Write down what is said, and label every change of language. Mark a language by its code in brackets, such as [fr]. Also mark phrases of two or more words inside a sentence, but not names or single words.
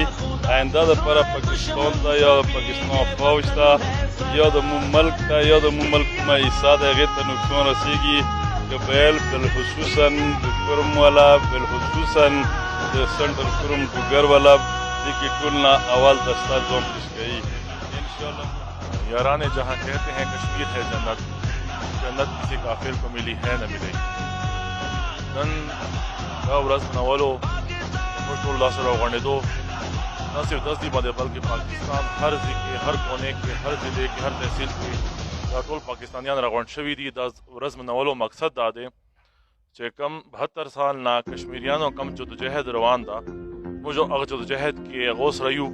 [ps] آینده دپاره پاکستان ته یا د پاکستان فوج ته یا د مو ملک ته یا د مو ملک کومه حصه ده هغې ته نقصان رسېږي. قبایل بالخصوصا د کرم والا بالخصوصا د سنټر کرم ډوګر والا دې کې ټول نه اول دسته ځوان پیش کوي انشاءالله. [ur] یاران جہاں کہتے ہیں کشمیر ہے جنت، جنت کسی کافر کو ملی ہے نہ ملے گی. [ps] नन دا ورځ منولو موږ ټول داسې راغونډېدو نه صرف دس دي باندې بلکې پاکستان هر ځای کې هر کونې کې هر ضلع کې هر تحصیل کې دا ټول پاکستانیان راغونډ شوي دي. دا ورځ منولو مقصد دا دی چې کم 72 سال نه کشمیریانو کم جدوجہد روان ده موږ هغه جدوجہد کې غوث رایو.